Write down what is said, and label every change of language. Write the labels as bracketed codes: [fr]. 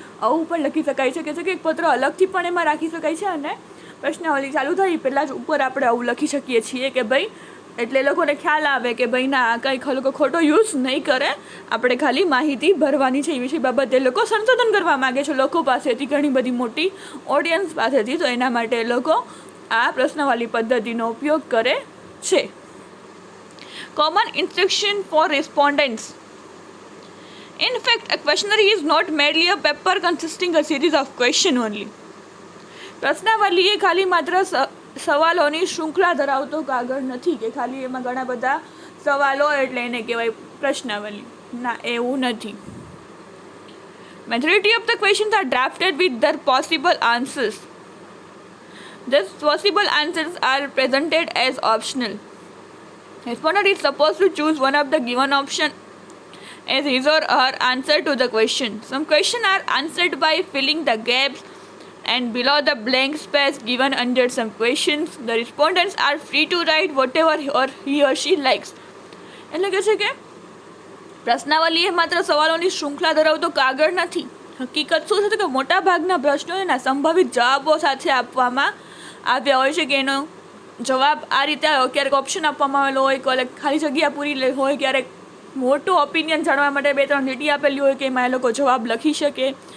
[gu] આવું પણ લખી શકાય છે કે એક પત્ર અલગથી પણ એમાં રાખી શકાય છે, અને પ્રશ્નાવલી ચાલુ થઈ પહેલાં જ ઉપર આપણે આવું લખી શકીએ છીએ કે ભાઈ એટલે એ લોકોને ખ્યાલ આવે કે ભાઈ ના કંઈ લોકો ખોટો યુઝ નહીં કરે, આપણે ખાલી માહિતી ભરવાની છે એ વિષય બાબતે લોકો સંશોધન કરવા માગે છે લોકો પાસેથી, ઘણી બધી મોટી ઓડિયન્સ પાસેથી, તો એના માટે એ લોકો આ પ્રશ્નાવલી પદ્ધતિનો ઉપયોગ કરે છે. [en] Common instruction for respondents. In fact, a questionnaire is not merely a paper consisting a series of questions only. [gu] પ્રશ્નાવલી એ ખાલી માત્ર સવાલોની શૃંખલા ધરાવતો કાગળ નથી કે ખાલી એમાં ઘણા બધા સવાલો એટલે એને કહેવાય પ્રશ્નાવલી. ના, એવું નથી. [en] Majority of the questions are drafted with their possible answers. These possible answers are presented as optional. Respondent is supposed to choose one of the given option as his or her answer to the question. Some questions are answered by filling the gaps and below the blank space given under some questions. The respondents are free to write whatever he or she likes. [gu] એટલે કે છે કે પ્રશ્નાવલી એ માત્ર સવાલોની શૃંખલા ધરાવતો કાગળ નથી. હકીકત શું છે કે મોટાભાગના પ્રશ્નો એના સંભવિત જવાબો સાથે આપવામાં આવ્યા હોય છે, કે એનો જવાબ આ રીતે આવ્યો. ક્યારેક ઓપ્શન આપવામાં આવેલો હોય, ક્યારેક ખાલી જગ્યા પૂરી હોય, ક્યારેક મોટું ઓપિનિયન જાણવા માટે 2-3 લીટી આપેલી હોય કે એમાં એ લોકો જવાબ લખી શકે.